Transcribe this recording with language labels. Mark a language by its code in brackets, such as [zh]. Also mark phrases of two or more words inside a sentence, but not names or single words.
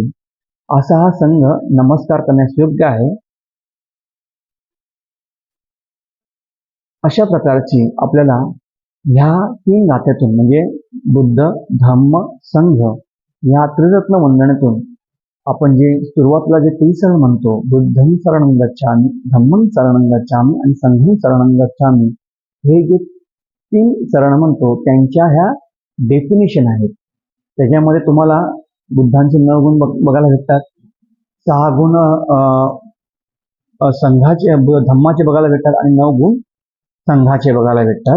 [mr] असा हा संघ नमस्कार करण्यास योग्य आहे. अशा प्रकारची आपल्याला ह्या 3 गाथ्यातून म्हणजे बुद्ध, धम्म, संघ या त्रिरत्न वंदनेतून आपण जे सुरुवातीला जे त्रिशरण म्हणतो, [pi] बुद्धं शरणं गच्छामि, धम्मं शरणं गच्छामि आणि संघं शरणं गच्छामि, [mr] हे जे 3 शरण म्हणतो त्यांच्या ह्या डेफिनेशन आहेत. त्याच्यामध्ये तुम्हाला बुद्धांचे 9 गुण बघायला भेटतात, 6 गुण संघाचे धम्माचे बघायला भेटतात आणि 9 गुण संघाचे बघायला भेटतात.